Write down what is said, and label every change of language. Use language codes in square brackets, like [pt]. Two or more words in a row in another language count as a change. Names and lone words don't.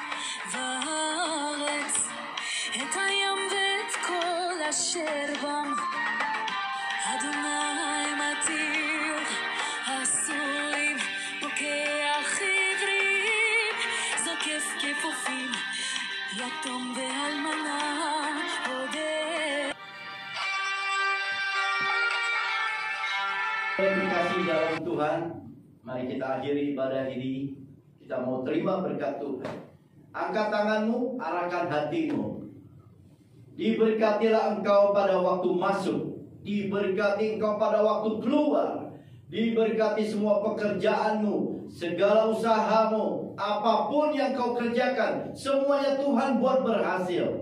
[he] וארץ את הים ואת כל אשר בם אדוני מתיר הסורים פוקח עברים זוקף כפופים יתום ואלמנה [id] Dikasih dalam Tuhan, mari kita akhiri ibadah ini. Kita mau terima berkat Tuhan. Angkat tanganmu, arahkan hatimu. Diberkatilah engkau pada waktu masuk, diberkati engkau pada waktu keluar, diberkati semua pekerjaanmu, segala usahamu, apapun yang kau kerjakan, semuanya Tuhan buat berhasil.